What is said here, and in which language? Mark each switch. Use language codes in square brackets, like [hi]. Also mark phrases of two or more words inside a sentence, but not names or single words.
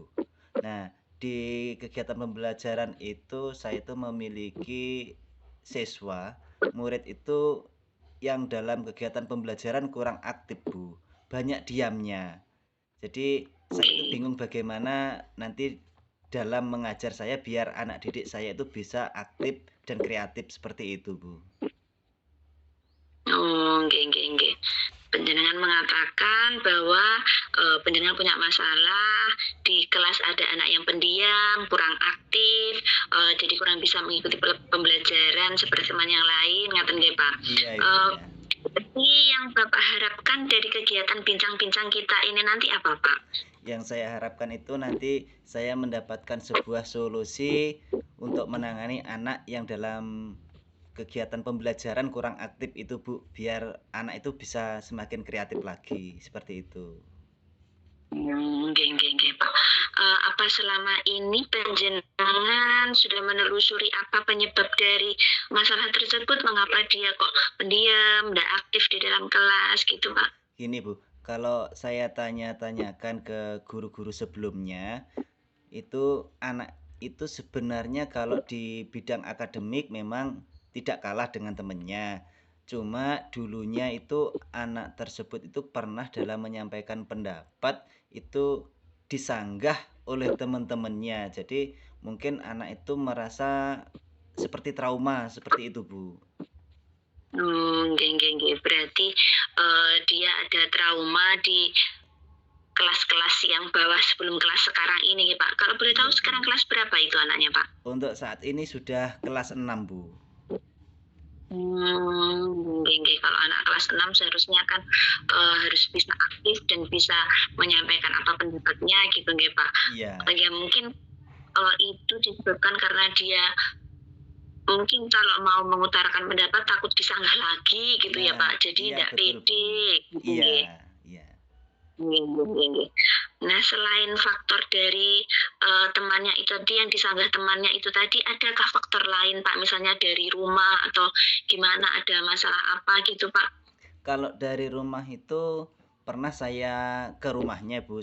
[id] Nah, di kegiatan pembelajaran itu saya itu memiliki siswa, murid itu yang dalam kegiatan pembelajaran kurang aktif, Bu. Banyak diamnya. Jadi saya itu bingung bagaimana nanti dalam mengajar saya biar anak didik saya itu bisa aktif dan kreatif seperti itu, Bu. [jv] Oh, nggih nggih nggih. [id] Panjenengan mengatakan bahwa, panjenengan punya masalah, di kelas ada anak yang pendiam, kurang aktif, jadi kurang bisa mengikuti pembelajaran seperti teman yang lain, [jv] ngaten nggih, Pak? [id] Iya itu ya. Jadi yang Bapak harapkan dari kegiatan bincang-bincang kita ini nanti apa, Pak? Yang saya harapkan itu nanti saya mendapatkan sebuah solusi untuk menangani anak yang dalam kegiatan pembelajaran kurang aktif itu Bu, biar anak itu bisa semakin kreatif lagi, seperti itu. [jv] Nggih nggih nggih, Pak. [id] Apa selama ini panjenengan sudah menelusuri apa penyebab dari masalah tersebut? Mengapa dia kok pendiam, nggak aktif di dalam kelas gitu, Pak? Gini Bu, kalau saya tanya-tanyakan ke guru-guru sebelumnya, itu anak itu sebenarnya kalau di bidang akademik memang tidak kalah dengan temannya. Cuma dulunya itu anak tersebut itu pernah dalam menyampaikan pendapat itu disanggah oleh teman-temannya. Jadi mungkin anak itu merasa seperti trauma seperti itu, Bu. [jv] Nggih nggih nggih. [id] Berarti, dia ada trauma di kelas-kelas yang bawah sebelum kelas sekarang ini nggih, Pak. Kalau boleh tahu Iya, sekarang Bu. kelas berapa itu anaknya, Pak? Untuk saat ini sudah kelas 6 Bu. [jv] Nggih nggih. [id] Kalau anak kelas 6 seharusnya kan, harus bisa aktif dan bisa menyampaikan apa pendapatnya gitu nggih, Pak. Iya. Ya mungkin, itu disebabkan karena dia mungkin kalau mau mengutarakan pendapat takut disanggah lagi gitu ya, Nah, Pak. Jadi iya ndak betul, Bu. pede gitu Iya, nggih. iya. [jv] Nggih nggih nggih nggih. [id] Nah, selain faktor dari, temannya itu tadi yang disanggah temannya itu tadi, adakah faktor lain, Pak? Misalnya dari rumah atau gimana, ada masalah apa gitu, Pak? Kalau dari rumah itu pernah saya ke rumahnya, Bu.